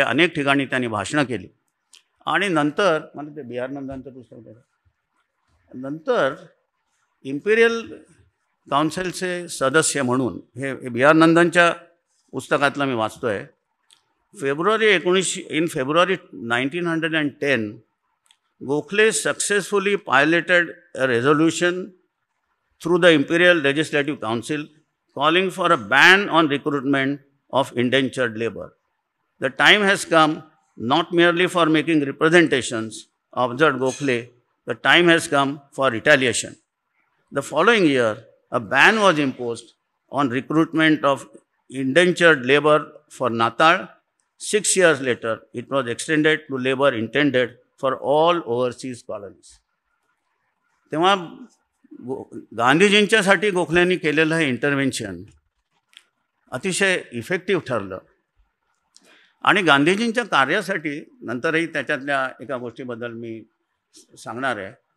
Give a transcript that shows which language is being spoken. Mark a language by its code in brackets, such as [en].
[mr] अनेक ठिकाणी त्यांनी भाषणं केली आणि नंतर मला ते बी आर नंदांचं पुस्तक आहे, नंतर इम्पिरियल काउन्सिलचे सदस्य म्हणून हे बी आर नंदांच्या पुस्तकातलं मी वाचतो आहे. [en] In February 1910, Gokhale successfully piloted a resolution through the Imperial Legislative Council calling for a ban on recruitment of indentured labor. The time has come not merely for making representations, observed Gokhale, the time has come for retaliation. The following year, a ban was imposed on recruitment of indentured labor for Natal. 6 years later, it was extended to labor intended for all overseas colonies. [mr] तेव्हा गांधीजींच्यासाठी गोखलेंनी केलेलं हे intervention अतिशय effective ठरलं आणि गांधीजींच्या कार्यासाठी नंतरही त्याच्यातल्या एका गोष्टीबद्दल मी सांगणार आहे.